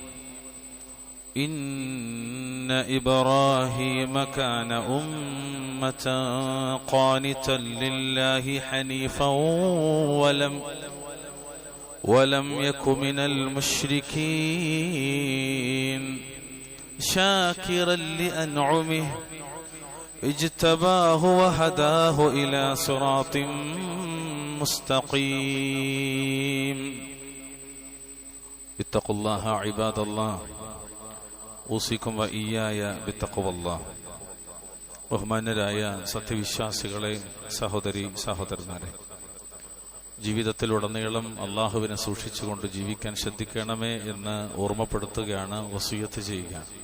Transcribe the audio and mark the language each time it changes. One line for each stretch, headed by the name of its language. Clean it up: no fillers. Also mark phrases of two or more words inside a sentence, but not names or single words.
Arabic: إن إبراهيم كان أمة قانتا لله حنيفا ولم يك من المشركين، شاكرا لأنعمه اجتباه وهداه إلى صراط مستقيم. اتقوا الله عباد الله، أوصيكم وإياي بتقوى الله.
Malayalam: ബഹുമാന്യരായ സത്യവിശ്വാസികളെ, സഹോദരി സഹോദരന്മാരെ, ജീവിതത്തിലുടനീളം അള്ളാഹുവിനെ സൂക്ഷിച്ചുകൊണ്ട് ജീവിക്കാൻ ശ്രദ്ധിക്കണമേ എന്ന് ഓർമ്മപ്പെടുത്തുകയാണ്, വസിയ്യത്ത് ചെയ്യുക.